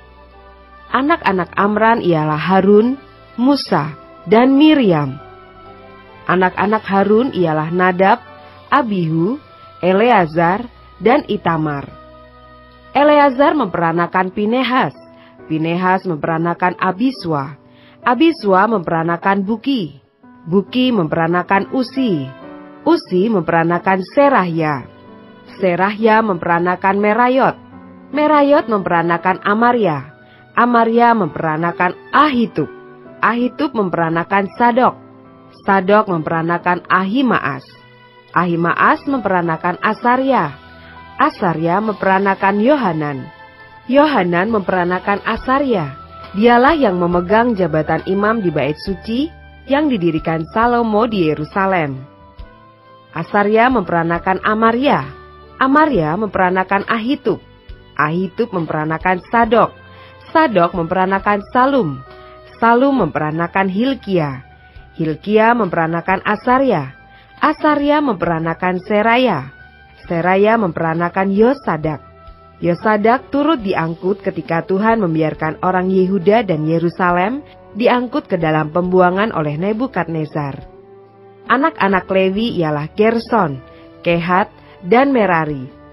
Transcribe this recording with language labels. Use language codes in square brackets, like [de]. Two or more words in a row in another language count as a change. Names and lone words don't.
[id] Anak-anak Amran ialah Harun, Musa, dan Miriam. Anak-anak Harun ialah Nadab, Abihu, Eleazar, dan Itamar. Eleazar memperanakan Pinehas, Pinehas memperanakan Abiswa, Abiswa memperanakan Buki, Buki memperanakan Usi, Usi memperanakan Serahya, Serahya memperanakan Merayot, Merayot memperanakan Amaria, Amaria memperanakan Ahitub, Ahitub memperanakan Sadok, Sadok memperanakan Ahimaas, Ahimaas memperanakan Asarya, Asarya memperanakan Yohanan, Yohanan memperanakan Asarya. Dialah yang memegang jabatan imam di bait suci yang didirikan Salomo di Yerusalem. Asarya memperanakan Amaria, Amaria memperanakan Ahitub, Ahitub memperanakan Sadok, Sadok memperanakan Salum, Salum memperanakan Hilkia, Hilkia memperanakan Asarya, Asarya memperanakan Seraya, Seraya memperanakan Yosadak. Yosadak turut diangkut ketika Tuhan membiarkan orang Yehuda dan Yerusalem diangkut ke dalam pembuangan oleh Nebukadnezar. Anak-anak Lewi ialah Gerson, Kehat, dan Merari.